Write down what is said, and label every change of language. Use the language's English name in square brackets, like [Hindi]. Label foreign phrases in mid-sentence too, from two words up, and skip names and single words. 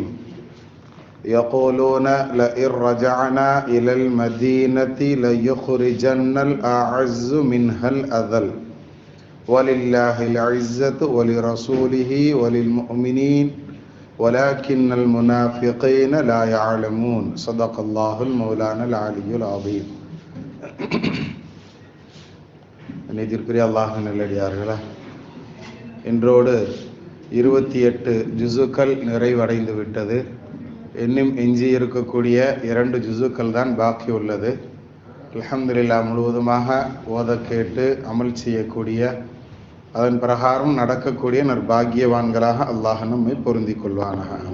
[Arabic] يقولون لئن رجعنا إلى المدينة ليخرجن الأعز منها الأذل ولله العزة ولرسوله وللمؤمنين ولكن المنافقين لا يعلمون. صدق الله المولانا العلي العظيم. [Tamil] நேத்திற்குரிய அல்லாஹ்வின் நல்லடியார்களே, இன்றோடு 28 ஜுசுக்கள் நிறைவடைந்து விட்டது. இன்னும் எஞ்சி இருக்கக்கூடிய 2 ஜுசுக்கள் தான் பாக்கி உள்ளது. அல்ஹம்துலில்லாஹ், முழுவதுமாக ஓத கேட்டு அமல் செய்யக்கூடிய, அதன் பிரகாரம் நடக்கக்கூடிய நற்பாகியவான்களாக அல்லாஹ் நம்மை பொருந்திக் கொள்வானாக.